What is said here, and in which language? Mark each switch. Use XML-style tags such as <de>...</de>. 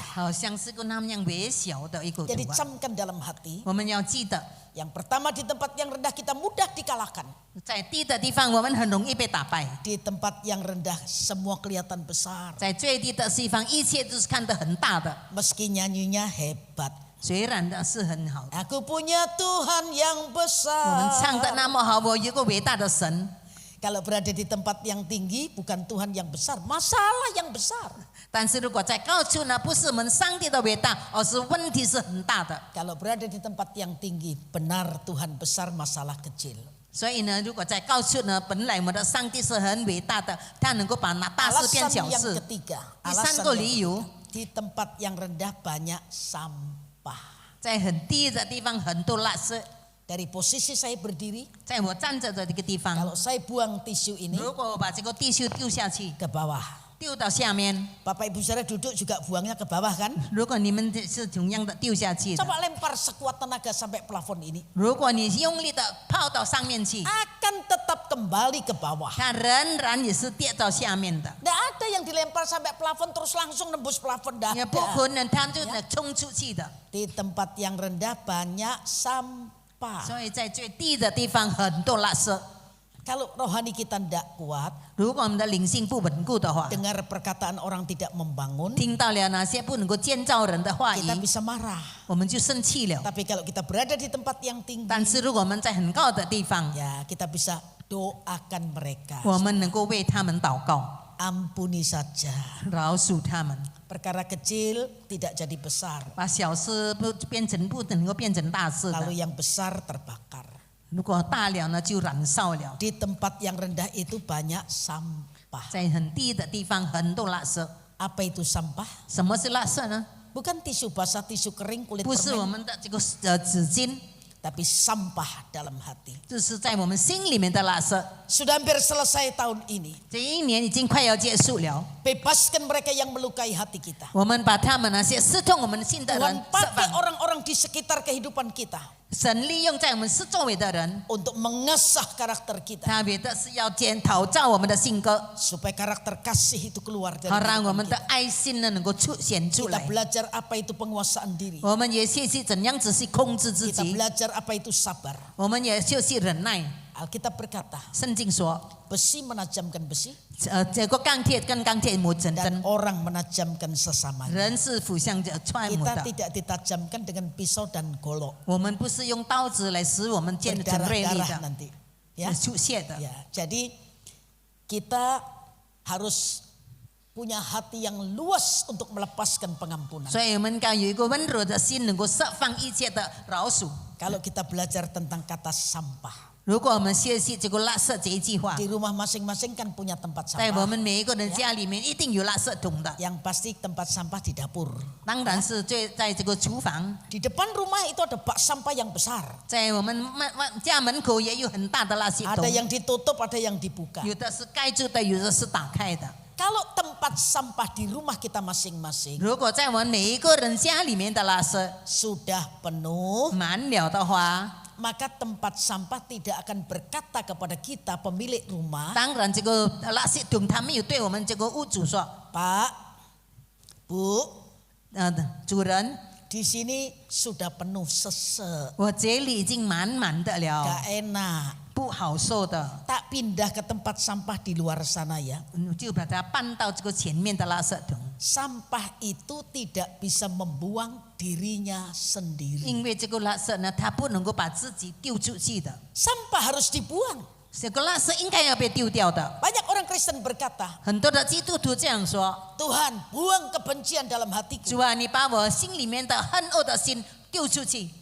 <zh>好像是个那样微小的一个</zh> <id>Jadi</id> <zh>图案。</zh> <id>camkan dalam hati.</id> <zh>我们要记得，</zh> <id>Yang pertama di tempat yang rendah kita mudah dikalahkan.</id> <zh>在低的地方我们很容易被打败，</zh> <id>Di tempat yang rendah semua kelihatan besar.</id> <zh>在最低的地方一切都是看得很大的，</zh> <id>Meski nyanyinya hebat.</id> <zh>虽然的是很好的。</zh> <id>Aku punya Tuhan yang</id> <zh>我们唱的</zh> <id>besar.</id> <zh>那么好，我有个伟大的神。</zh> <id>Kalau berada di tempat yang tinggi bukan Tuhan yang besar, masalah yang besar.</id> <zh>但是如果在高处呢，不是我们上帝的伟大，而是问题是很大的。</zh> <id>Kalau berada di tempat yang tinggi, benar Tuhan besar, masalah kecil.</id> <zh>所以呢，如果在高处呢，本来我们的上帝是很伟大的，他能够把那大事变</zh> <id>Alasan</id> <zh>小</zh> <id>yang</id> <zh>事。</zh> <id>ketiga,</id> <zh>第三个理由，</zh> <id>di tempat yang rendah banyak sampah.</id> <zh>在很低的地方很多垃圾。</zh> <id>Dari posisi saya berdiri,</id> <zh>在我站着的这个地方，</zh> <id>kalau saya buang tisu ini</id> <zh>如果我把这个地球丢下去，</zh> <id>ke bawah,</id> <zh>丢到下面。</zh> <id>Bapak Ibu Saudara duduk juga buangnya ke bawah kan?</id> <zh>如果你们是同样的丢下去的，</zh> <id>Coba lempar sekuat tenaga sampai plafon ini.</id> <zh>如果你用力的抛到上面去，</zh> <id>Akan tetap kembali ke bawah.</id> <zh>它仍然也是跌到下面的，</zh> <id>Tidak ada yang dilempar sampai plafon terus langsung nembus plafon. Tidak</id> <zh>也不</zh> <id>ada.</id> <zh>可能它就冲出去的。</zh> <id>Di tempat yang rendah banyak sampah.</id> <zh>所以在最低的地方很多垃圾。</zh> <id>Kalau rohani kita tidak kuat,</id> <zh>如果我们的灵性不稳固的话，</zh> <id>dengar perkataan orang tidak membangun,</id> <zh>听到了那些不能够建造人的话语，</zh> <id>kita bisa marah.</id> <zh>我们就生气了。</zh> <id>Tapi kalau kita berada di tempat yang tinggi,</id> <zh>但是如果我们在很高的地方，</zh> <id>ya kita bisa doakan mereka.</id> <zh>我们能够为他们祷告，</zh> <id>Ampuni saja.</id> <zh>饶恕他们，</zh> <id>Perkara kecil tidak jadi besar.</id> <zh>把小事不能够变成大事的。</zh> <id>Lalu yang besar terbakar.</id> <zh>如果大了呢，就燃烧了。</zh> <id>Di tempat yang rendah itu banyak sampah.</id> <zh>在很低的地方很多垃圾。</zh> <id>Apa itu sampah?</id> <zh>什么是垃圾呢？</zh> <id>Bukan tisu basah, tisu kering, kulit</id> <zh>不是我</zh> <id>permen,</id> <zh>们的这个纸巾，</zh> <id>tapi sampah dalam hati.</id> <zh>这是在我们心里面的垃圾。</zh> <id>Sudah hampir selesai tahun ini.</id> <zh>这一年已经快要结束了，</zh> <id>Bebaskan mereka yang melukai hati kita.</id> <zh>我们把他们那些刺痛我们心的人</zh> <id>Tuhan</id> <zh>释</zh> <id>pakai</id> <zh>放，</zh> <id>orang-orang di sekitar kehidupan kita</id> <zh>神利用在我们四周围的人，</zh> <id>untuk mengasah karakter kita</id> <zh>特别的是要陶造我们的性格，</zh> <id>supaya karakter kasih itu keluar dari</id> <zh>好让我</zh> <id>kehidupan</id> <zh>们的</zh> <id>kita.</id> <zh>爱心呢能够出现出</zh> <id>Kita</id> <zh>来。</zh> <id>belajar apa itu penguasaan diri.</id> <zh>我们也学习怎样仔细控制自</zh> <id>Kita</id> <zh>己，</zh> <id>belajar apa itu sabar.</id> <zh>我们也学习忍耐。</zh> <id>Alkitab berkata,</id> <zh>圣经说，</zh> <id>besi menajamkan besi</id> <zh>这个钢铁跟钢铁磨成</zh> <id>dan</id> <zh>针，</zh> <id>orang menajamkan sesamanya.</id> <zh>人是互相揣摩</zh> <id>Kita</id> <zh>的。</zh> <id>tidak ditajamkan dengan pisau dan golok.</id> <zh>我们不是用刀子来使我们剑很锐利</zh> <id>Berdarah-darah</id> <zh>的，</zh> <id>nanti. Ya.</id> <zh>出血的。</zh> <id>Ya, jadi kita harus punya hati yang luas untuk melepaskan pengampunan.</id> <zh>所以我们应该有一个温柔的心，能够释放一切的饶恕。</zh> <id>Kalau kita belajar tentang kata sampah,</id> <zh>如果我们学习这个垃圾这一句话，</zh> <id>di rumah masing-masing kan punya tempat</id> <zh>在我</zh> <id>sampah.</id> <zh>们每一个人家里面一定有垃圾桶的，</zh> <id>Yang pasti tempat sampah di dapur.</id> <zh>当然是在这个厨房，</zh> <id>Di depan rumah itu ada bak sampah yang besar.</id> <zh>在我们家门口也有很大的垃圾</zh> <id>Ada</id> <zh>桶，</zh> <id>yang ditutup, ada yang dibuka.</id> <zh>有的是盖住的，有的是打开的。</zh> <id>Kalau tempat sampah di rumah kita masing-masing</id> <zh>如果在我们每一个人家里面的垃圾</zh> <id>sudah penuh,</id> <zh>满了的话，</zh> <id>maka tempat sampah tidak akan berkata kepada kita pemilik rumah,</id> <zh>当然这个垃圾桶他没有对我们这个屋主说，</zh> <id>Pak, Bu,</id> <zh>主人，</zh> <id>di sini sudah penuh sesek,</id> <zh>我这里已经满满的了，</zh> <id>gak enak.</id> <zh>不好受的，</zh> <id>Tak pindah ke tempat sampah di luar sana ya.</id> <zh>就把它搬到这个前面的垃圾桶。</zh> <id>Sampah itu tidak bisa membuang dirinya sendiri.</id> <zh>因为这个垃圾呢，它不能够把自己丢出去的，</zh> <id>Sampah harus dibuang.</id> <zh>这个垃圾应该要被丢掉的。</zh> <id>Banyak orang Kristen berkata,</id> <zh>很多的基督徒这样说</zh> <id>Tuhan buang kebencian dalam：“ hatiku.</id> <zh>主啊，你把我心里面的恨恶的心丢出去。</zh>